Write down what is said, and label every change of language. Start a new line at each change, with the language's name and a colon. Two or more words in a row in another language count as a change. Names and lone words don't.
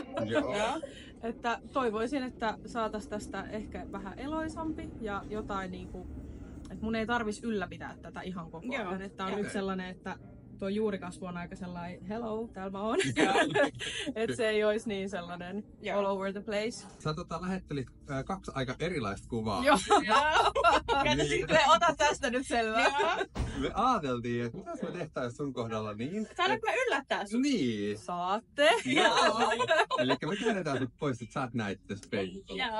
Finnish: Että toivoisin, että saataisiin tästä ehkä vähän eloisampi ja jotain niinku, että mun ei tarvis ylläpitää tätä ihan koko ajan. Että on nyt sellainen, että tuo juurikasvu on aika sellainen, hello, täällä mä oon. Että se ei olisi niin sellainen
English: all over the place.
Finnish: Sä lähettelit kaksi aika erilaista kuvaa. Joo. Niin. Ota tästä nyt selvää. Me ajateltiin, että mitäs me tehtäis sun kohdalla niin. Saanko mä yllättää sut? Niin. Saatte. Elikkä me käännetään sut pois, että sä et näit tässä peilissä.